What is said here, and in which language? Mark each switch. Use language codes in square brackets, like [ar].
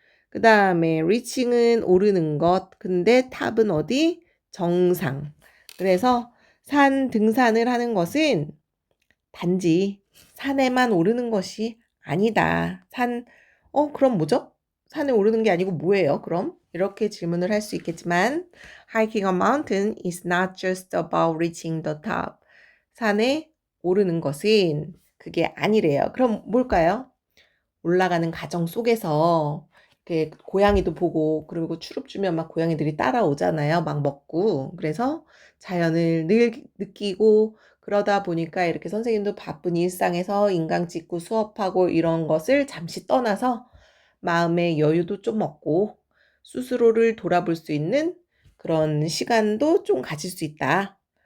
[ko] 그 다음에 reaching은 오르는 것. 근데 탑은 어디? 정상. 그래서 산 등산을 하는 것은 단지 산에만 오르는 것이 아니다. 그럼 뭐죠? 산에 오르는 게 아니고 뭐예요? 그럼? 이렇게 질문을 할 수 있겠지만 [en] hiking a mountain is not just about reaching the top. [ko] 산에 오르는 것은 그게 아니래요. 그럼 뭘까요? 올라가는 과정 속에서 이렇게 고양이도 보고 그리고 추룹 주면 막 고양이들이 따라오잖아요. 막 먹고. 그래서 자연을 늘 느끼고 그러다 보니까 이렇게 선생님도 바쁜 일상에서 인강 찍고 수업하고 이런 것을 잠시 떠나서 마음의 여유도 좀 얻고 스스로를 돌아볼 수 있는 그런 시간도 좀 가질 수 있다.